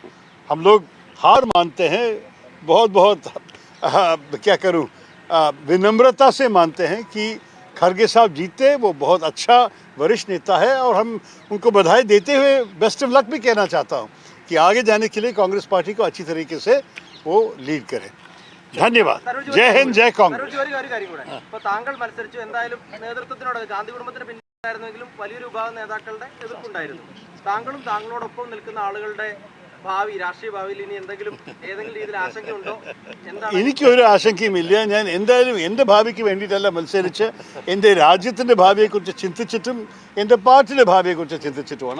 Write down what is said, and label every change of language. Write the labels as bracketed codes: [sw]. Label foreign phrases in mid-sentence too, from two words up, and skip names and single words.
[hi] हम लोग हार मानते हैं, बहुत क्या करूँ, विनम्रता से मानते हैं कि खरगे साहब जीते. वो बहुत अच्छा वरिष्ठ नेता है और हम उनको बधाई देते हुए [en] best of luck [hi] भी कहना चाहता हूँ कि आगे जाने के लिए कांग्रेस पार्टी को अच्छी तरीके से वो लीड करें. धन्यवाद. जय हिंद, जय कांग्रेस. [ml] ഇപ്പോൾ താങ്കൾ മത്സരിച്ചു, എന്തായാലും നേതൃത്വത്തിനോട് ഗാന്ധി കുടുംബത്തിന് പിന്നിലായിരുന്നെങ്കിലും വലിയൊരു വിഭാഗം നേതാക്കളുടെ എതിർപ്പുണ്ടായിരുന്നു. താങ്കളും താങ്കളോടൊപ്പം നിൽക്കുന്ന ആളുകളുടെ ഭാവി രാഷ്ട്രീയ ഭാവിയിൽ ഇനി ഏതെങ്കിലും രീതിയിൽ ആശങ്കയുണ്ടോ? എന്താണ്? എനിക്കൊരു ആശങ്കയുമില്ല. ഞാൻ എന്തായാലും എൻ്റെ ഭാവിക്ക് വേണ്ടിയിട്ടല്ല മത്സരിച്ച് എൻ്റെ രാജ്യത്തിൻ്റെ ഭാവിയെക്കുറിച്ച് ചിന്തിച്ചിട്ടും എൻ്റെ പാർട്ടിയുടെ ഭാവിയെക്കുറിച്ച് ചിന്തിച്ചിട്ടുമാണ്.